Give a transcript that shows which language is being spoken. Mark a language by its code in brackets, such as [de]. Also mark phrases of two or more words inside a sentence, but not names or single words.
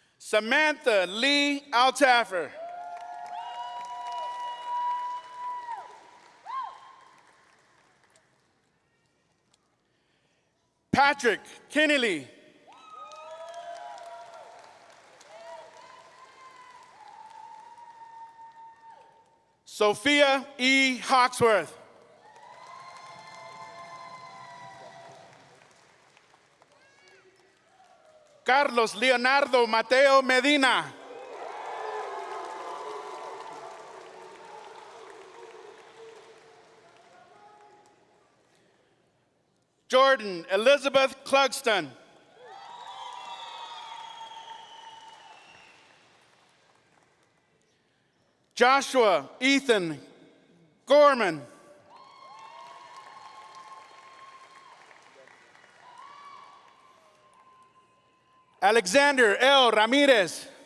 [en] Samantha Lee Altaffer. Patrick Kennelly. Sophia E. Hawksworth. Carlos Leonardo Mateo Medina. Jordan Elizabeth Clugston. Joshua Ethan Gorman. Alexander L. Ramirez.